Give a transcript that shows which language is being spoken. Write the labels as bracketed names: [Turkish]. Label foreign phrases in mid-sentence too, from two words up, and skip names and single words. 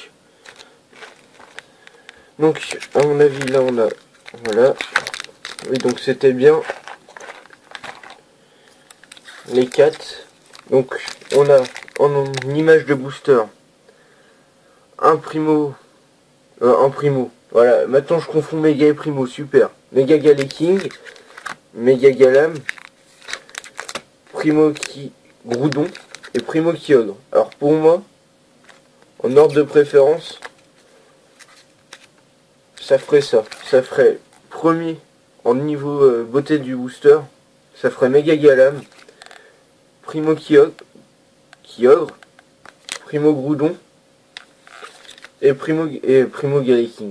[French] Donc à mon avis là on a... Voilà. Oui, donc c'était bien les 4. Donc on a en image de booster un Primo. Un Primo. Voilà. Maintenant je confonds Méga et Primo. Super. Méga Galeking. Méga Galam. Primo Groudon et Primo Kyogre. Alors pour moi, en ordre de préférence, ça ferait ça. Ça ferait premier en niveau beauté du booster, ça ferait Méga Galam, Primo Kyogre, Primo Groudon et Primo Galeking.